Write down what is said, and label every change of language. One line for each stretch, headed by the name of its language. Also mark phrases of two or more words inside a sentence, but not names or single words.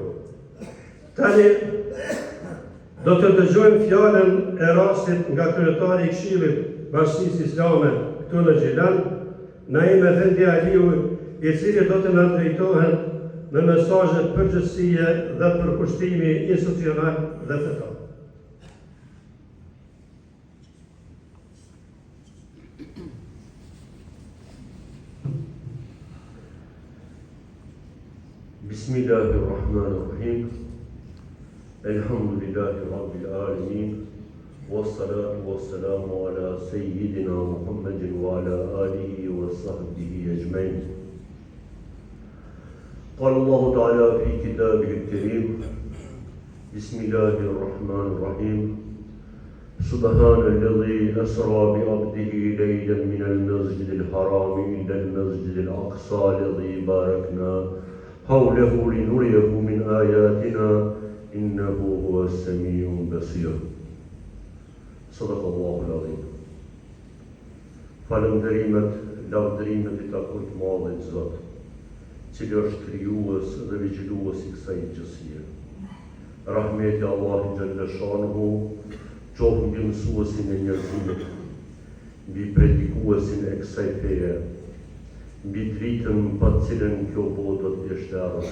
Albanian: Tani do të dëgjojmë fjalën e rastit nga kryetari i Këshillit Bashkisë Islame këtu në Gjilan, Naim Efendi Aliu, i cili do të na drejtohet me mesazhe përgjithësie dhe përkushtimi institucional dhe fetar.
Arabic: بسم الله الرحمن الرحيم. الحمد لله رب العالمين. والصلاة والسلام على سيدنا محمد وعلى آله وصحبه أجمعين. الله تعالى في كتابه الكريم. بسم الله الرحمن الرحيم. سبحان الذي أسرى بعبده ليلا من المسجد الحرام إلى المسجد الأقصى الذي باركنا حوله لنريه من آياتنا إنه هو السميع البصير. صدق الله العظيم.
Albanian: Falënderimet, lavdërimet i takojnë Madhit Zot, cili është krijues dhe vigjilues i kësaj gjësie. Rahmeti Allahut xhaleshanuhu qoftë mbi mësuesin e njerëzimit, mbi predikuesin e kësaj feje, mbi dritën pa cilën kjo botë do të jeshterë.